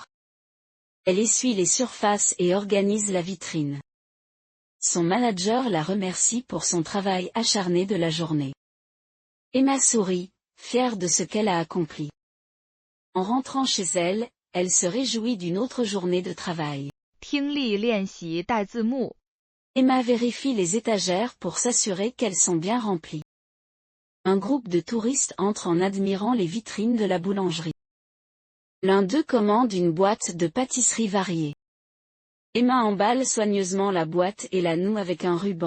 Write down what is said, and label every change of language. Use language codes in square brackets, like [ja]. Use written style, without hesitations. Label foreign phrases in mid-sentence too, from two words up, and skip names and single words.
[fr] Elle essuie les surfaces et organise la vitrine. Son manager la remercie pour son travail acharné de la journée. Emma sourit, fière de ce qu'elle a accompli. En rentrant chez elle, elle se réjouit d'une autre journée de travail. [zh] 听力练习带字幕 [fr] Emma vérifie les étagères pour s'assurer qu'elles sont bien remplies. Un groupe de touristes entre en admirant les vitrines de la boulangerie. L'un d'eux commande une boîte de pâtisseries variées. Emma emballe soigneusement la boîte et la noue avec un ruban.